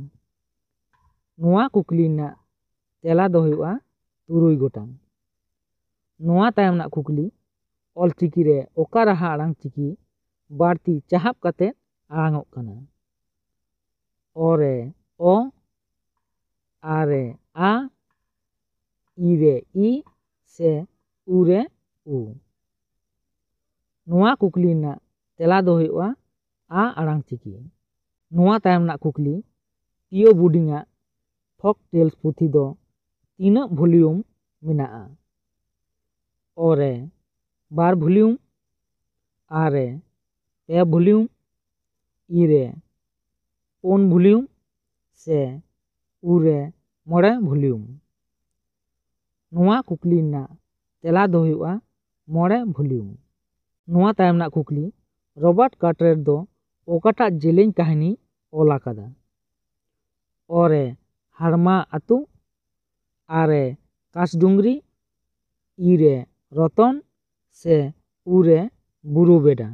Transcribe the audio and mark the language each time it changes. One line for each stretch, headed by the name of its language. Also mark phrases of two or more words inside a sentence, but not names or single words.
Santali: ᱱᱚᱣᱟ ᱠᱩᱠᱞᱤ ᱨᱮᱱᱟᱜ ᱛᱮᱞᱟ ᱫᱚ ᱦᱩᱭᱩᱜᱼᱟ 3 ᱜᱚᱴᱟᱝ। ᱱᱚᱣᱟ ᱛᱟᱭᱚᱢ ᱨᱮᱱᱟᱜ ᱠᱩᱠᱞᱤ, ᱚᱞᱪᱤᱠᱤ ᱨᱮ ᱚᱠᱟ ᱨᱟᱦᱟ ᱟᱲᱟᱝ ᱪᱤᱠᱤ ᱵᱟᱹᱲᱛᱤ ᱪᱟᱦᱟᱵ ᱠᱟᱛᱮ ᱟᱲᱟᱝᱚᱜ ᱠᱟᱱᱟ? ᱚ ᱨᱮ ᱚ, ᱟ ᱨᱮ ᱟ, ই রে ই से ᱩᱨᱮ ᱩ? ᱱᱚᱣᱟ ᱠᱩᱠᱞᱤ ᱨᱮᱱᱟᱜ ᱛᱮᱞᱟ ᱫᱚ ᱦᱩᱭᱩᱜᱼᱟ ᱟ ᱟᱲᱟᱝ ᱪᱤᱠᱤ। ᱱᱚᱣᱟ ᱛᱟᱭᱚᱢ ᱨᱮᱱᱟᱜ ᱠᱩᱠᱞᱤ, ᱯᱤᱭᱳ ᱵᱩᱰᱤᱝᱟᱜ ᱯᱷᱚᱠ ᱴᱮᱞᱥ ᱯᱩᱛᱷᱤ ᱫᱚ ᱛᱤᱱᱟᱹᱜ ভলিউম ᱢᱮᱱᱟᱜᱼᱟ? ᱚ ᱨᱮ 2 ভলিউম, ᱟ ᱨᱮ 2 ভলিউম, ই রে 4 ভলিউম से उ रे 5 ভলিউম? नोआ कुकली रनाग तेला दो हुआ 5 ভলিউম। नोआ तायम रनाग कुकली, रॉबर्ट कार्टरेट दो ओकाटाग जेलेñ काहिनी ऑल आकादा? ओ रे हाड़मा आतु, आ रे कासडुंगरी, ई रे रतन से उ रे बुरु बेडा?